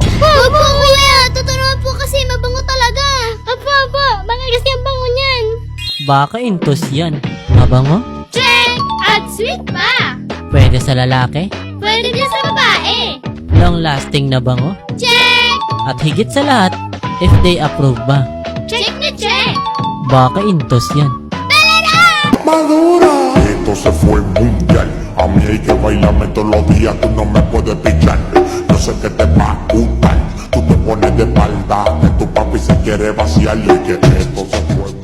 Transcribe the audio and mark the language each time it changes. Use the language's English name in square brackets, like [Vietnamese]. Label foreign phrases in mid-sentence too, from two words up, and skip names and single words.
[Filipino] Opo kuya, totoo naman po kasi mabango talaga. Apa, bakit kasi ang bango niyan? Baka intos yan. Mabango? Check! At sweet pa! Pwede sa lalaki? Pwede din sa babae. [English] Long lasting [Filipino] na bango? Check! At higit sa lahat, [English] if they approve ba? [Filipino] Check na check! Baka intos yan. [Spanish] Madura. Esto se fue mundial. A mí hay que bailarme todos los días. Tú no me puedes pichar. Yo sé que te va a gustar. Tú te pones de espalda. Que tu papi se quiere vaciar. Y que esto se fue